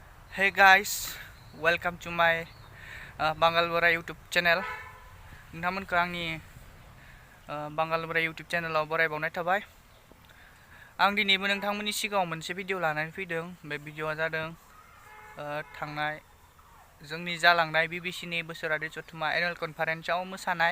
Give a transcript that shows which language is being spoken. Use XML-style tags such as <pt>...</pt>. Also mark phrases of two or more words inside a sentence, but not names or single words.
<en>Hey guys, welcome to my Bangal Borai YouTube channel.</en> <brx>नोंथांमोनखौ आंनि बांगाल बोराय YouTube चेनेलाव बरायबावनाय थाबाय। आं दिनैबो नोंथांमोननि सिगाङाव मोनसे भिडिअ लानानै फैदों। बे भिडिअआ जादों थांनाय जोंनि जालांनाय BBC नि बोसोरारि जथुम्मा</brx> <en>annual conference</en> <brx>मोसानाय।</brx>